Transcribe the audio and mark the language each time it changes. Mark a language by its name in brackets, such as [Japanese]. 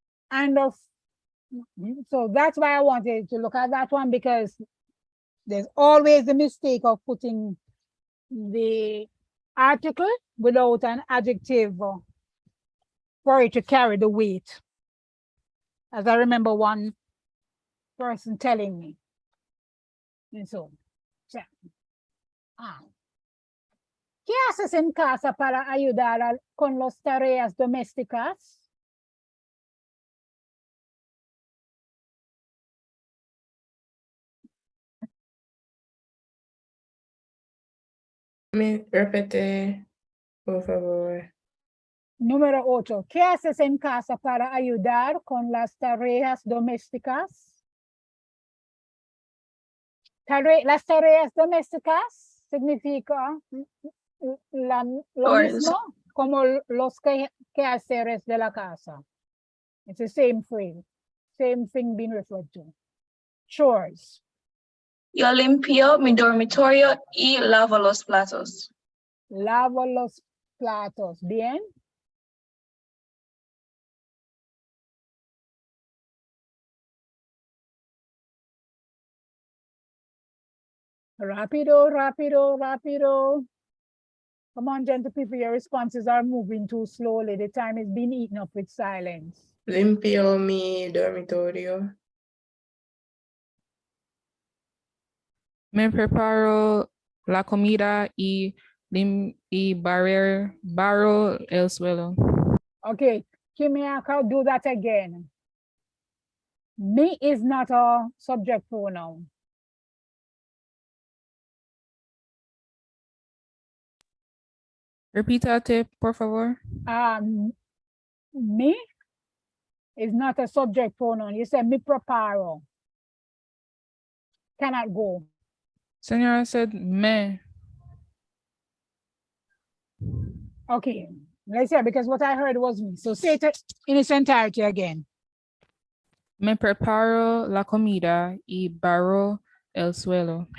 [English] And so that's why I wanted to look at that one, because there's always the mistake of putting the article without an adjective for it to carry the weight. As I remember one person telling me. And so, [Spanish] ¿qué haces en casa para ayudar con las tareas domésticas? Me repite, por favor. Número 8. ¿Qué haces en casa para ayudar con las tareas domésticas? Las tareas domésticas significa lo mismo como los quehaceres de la casa. [English] It's the same phrase, same thing being referred to. Chores. [Spanish] Yo limpio mi dormitorio y lavo los platos. Lavo los platos. Bien. Rápido, rápido, rápido. [English] Come on, gentle people, your responses are moving too slowly. The time is being eaten up with silence. [Spanish] Limpio mi dormitorio. Me preparo la comida y barro el suelo. [English] Okay, Kimiaka, do that again. Me is not a subject pronoun. [Spanish] Repítate, por favor. [English] Me is not a subject pronoun. You said me preparo. Cannot go. Senora said me. Okay, let's hear, because what I heard was me. So say it in its entirety again. [Spanish] Me preparo la comida y barro el suelo.